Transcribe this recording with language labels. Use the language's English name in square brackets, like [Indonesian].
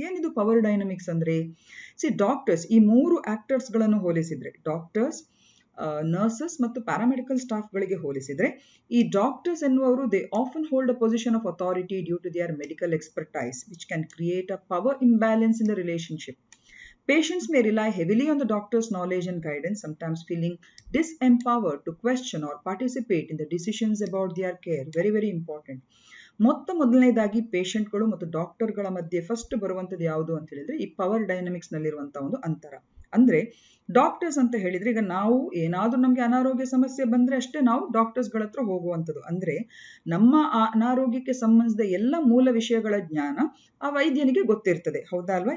[Kannada] ಏನಿದು power dynamics ಅಂದ್ರೆ, doctors ಈ ಮೂರು ಆಕ್ಟರ್ಸ್ ಗಳನ್ನು ಹೋಲಿಸಿದ್ರೆ, ಡಾಕ್ಟರ್ಸ್, ನರ್ಸಸ್ ಮತ್ತು ಪ್ಯಾರಾಮೆಡಿಕಲ್ ಸ್ಟಾಫ್ ಗಳಿಗೆ ಹೋಲಿಸಿದ್ರೆ, ಈ ಡಾಕ್ಟರ್ಸ್ ಎನ್ನುವರು [English] They often hold a position of authority due to their medical expertise which can create a power imbalance in the relationship. Patients may rely heavily on the doctor's knowledge and guidance, sometimes feeling disempowered to question or participate in the decisions about their care. Very, very important. [Kannada] ಮೊದಲನೇದಾಗಿ ಪೇಷಂಟ್ಗಳು ಮತ್ತು ಡಾಕ್ಟರ್ಗಳ ಮಧ್ಯೆ first ಬರುವಂಥದ್ದು ಯಾವುದು ಅಂತ ಹೇಳಿದ್ರೆ ಈ power dynamics ನಲ್ಲಿರುವಂತಹ ಒಂದು ಅಂತರ. ಅಂದ್ರೆ ಡಾಕ್ಟರ್ಸ್ ಅಂತ ಹೇಳಿದ್ರೆ ಈಗ ನಾವು ಏನಾದ್ರೂ ನಮ್ಗೆ ಅನಾರೋಗ್ಯ ಸಮಸ್ಯೆ ಬಂದ್ರೆ ಅಷ್ಟೇ ನಾವು ಡಾಕ್ಟರ್ಸ್ಗಳ ಹತ್ರ ಹೋಗುವಂಥದ್ದು. ಅಂದ್ರೆ ನಮ್ಮ ಅನಾರೋಗ್ಯಕ್ಕೆ ಸಂಬಂಧಿಸಿದ ಎಲ್ಲ ಮೂಲ ವಿಷಯಗಳ ಜ್ಞಾನ ಆ ವೈದ್ಯನಿಗೆ ಗೊತ್ತಿರ್ತದೆ, ಹೌದಾ ಅಲ್ವಾ?